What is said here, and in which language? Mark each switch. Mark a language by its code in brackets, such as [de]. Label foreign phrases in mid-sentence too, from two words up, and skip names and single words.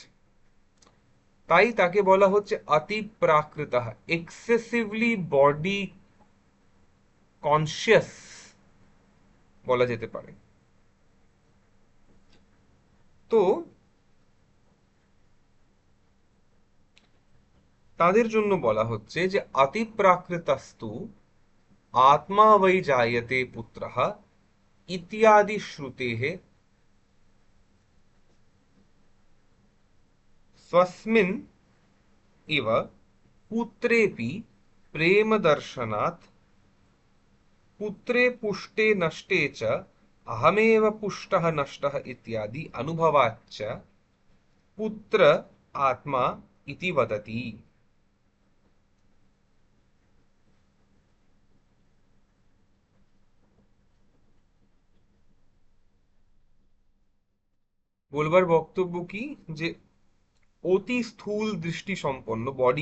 [bn] তাই তাকে বলা হচ্ছে অতি প্রাকৃত, [en] excessively body conscious [bn] বলা যেতে পারে। তো তাদের জন্য বলা হচ্ছে যে [sa] অতি প্রাকৃতস্তু आत्मा वै जायते पुत्रः इत्यादि श्रुतेः स्वस्मिन् इव पुत्रेऽपि प्रेमदर्शनात् पुत्रे पुष्टे नष्टे च अहमेव पुष्टः नष्टः इत्यादि अनुभवाच्च पुत्र आत्मा इति वदति। [bn] বলবার বক্তব্য কি, যে অতি স্থূল দৃষ্টি সম্পন্ন, বডি